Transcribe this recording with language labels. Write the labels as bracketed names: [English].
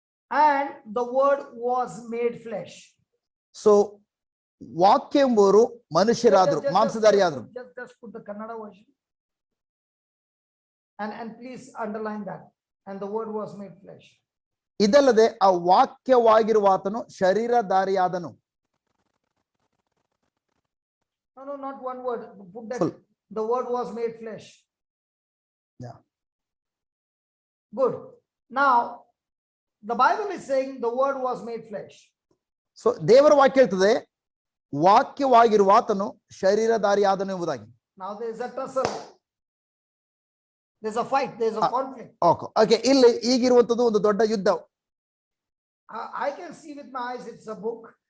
[English] And the word was made flesh. [Kannada] So, ವಾಕ್ಯ ಎಂಬುವರು ಮನುಷ್ಯರಾದ್ರು, ಮಾಂಸಧಾರಿಯಾದ್ರು. [English] Just put the Kannada version. And please underline that. And the word was made flesh. [Kannada] ಇದಲ್ಲದೆ ಆ ವಾಕ್ಯವಾಗಿರುವ ಆತನು ಶರೀರಧಾರಿಯಾದನು. [English] No, not one word. Put that. Full. The word was made flesh. Yeah. Good. Now, the Bible is saying the word was made flesh. [Kannada] So ದೇವರ ವಾಕ್ಯ ಹೇಳ್ತದೆ ವಾಕ್ಯವಾಗಿರುವ ಆತನು ಶರೀರಧಾರಿಯಾದನು ಎಂಬುದಾಗಿ. [English] Now there is a tussle. There's a fight. There's a conflict. [Kannada] Okay, ಇಲ್ಲಿ ಈಗಿರುವಂತದ್ದು ಒಂದು ದೊಡ್ಡ ಯುದ್ಧ. [English] I can see with my eyes it's a book.